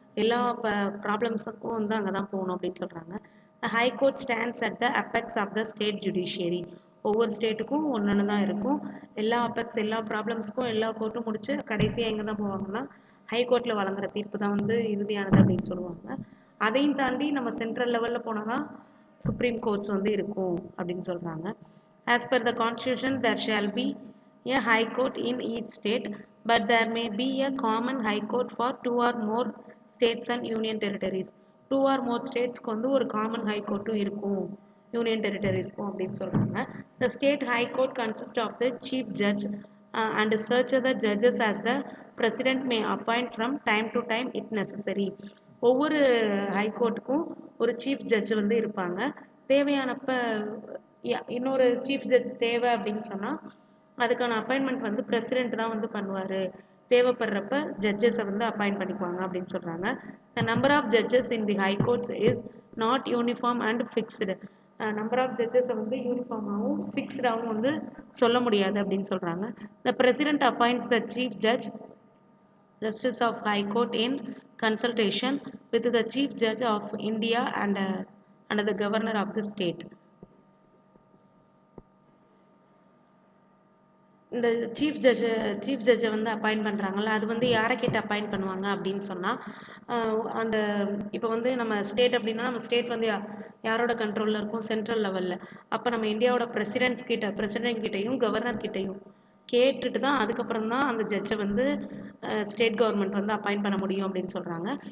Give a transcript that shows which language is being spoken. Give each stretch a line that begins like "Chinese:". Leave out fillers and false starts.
Tamil: எல்லா ப்ராப்ளம்ஸுக்கும் வந்து அங்கே தான் போகணும் அப்படின்னு சொல்கிறாங்க.
English: High court stands at the apex of the state judiciary.
Tamil: ஒவ்வொரு ஸ்டேட்டுக்கும் ஒன்று தான் இருக்கும். எல்லா ப்ராப்ளம்ஸ்க்கும் எல்லா கோர்ட்டும் முடிச்சு கடைசியாக எங்கே தான் போவாங்கன்னா ஹைகோர்ட்டில் வழங்குற தீர்ப்பு தான் வந்து இறுதியானது அப்படின்னு சொல்லுவாங்க. அதையும் தாண்டி நம்ம சென்ட்ரல் லெவலில் போனால் தான் சுப்ரீம் கோர்ட்ஸ் வந்து இருக்கும் அப்படின்னு சொல்கிறாங்க.
English: As per the constitution, there shall be a high court in each state, but there may be a common high court for 2 or more states and union territories. 2 or more states
Tamil: வந்து ஒரு
English: common high court
Tamil: இருக்கும்,
English: union territories
Tamil: அப்படின்னு சொல்றாங்க.
English: The state high court consists of the chief judge and such other judges as the president may appoint from time to time if necessary.
Tamil: ஒவ்வொரு high கோர்ட்டுக்கும் ஒரு chief judge வந்து இருப்பாங்க. தேவையானப்ப இன்னொரு chief judge தேவை அப்படின்னு சொன்னால் அதுக்கான அப்பாயின்மெண்ட் வந்து பிரசிடென்ட் தான் வந்து பண்ணுவார். தேவைப்படுறப்ப ஜட்ஜஸை வந்து அப்பாயிண்ட் பண்ணிக்குவாங்க அப்படின்னு சொல்கிறாங்க.
English: The number of judges in the high court is not uniform and fixed.
Tamil: Number of ஜட்ஜஸை வந்து யூனிஃபார்மாகவும் ஃபிக்ஸ்டாகவும் வந்து சொல்ல முடியாது அப்படின்னு சொல்கிறாங்க.
English: The president appoints the chief judge justice of high court in consultation with the chief judge of India and the governor of the state.
Tamil: இந்த chief ஜட்ஜை வந்து appoint பண்ணுறாங்கல்ல, அது வந்து யாரை கேட்டு அப்பாயிண்ட் பண்ணுவாங்க அப்படின்னு சொன்னால் அந்த இப்போ வந்து நம்ம ஸ்டேட் அப்படின்னா நம்ம ஸ்டேட் வந்து யாரோட கண்ட்ரோலில் இருக்கும், சென்ட்ரல் லெவலில். அப்போ நம்ம இந்தியாவோட பிரசிடென்ட் கிட்டையும் கவர்னர் கிட்டையும் கேட்டுட்டு தான் அதுக்கப்புறம் தான் அந்த ஜட்ஜை வந்து ஸ்டேட் கவர்மெண்ட் வந்து அப்பாயிண்ட் பண்ண முடியும் அப்படின்னு சொல்கிறாங்க.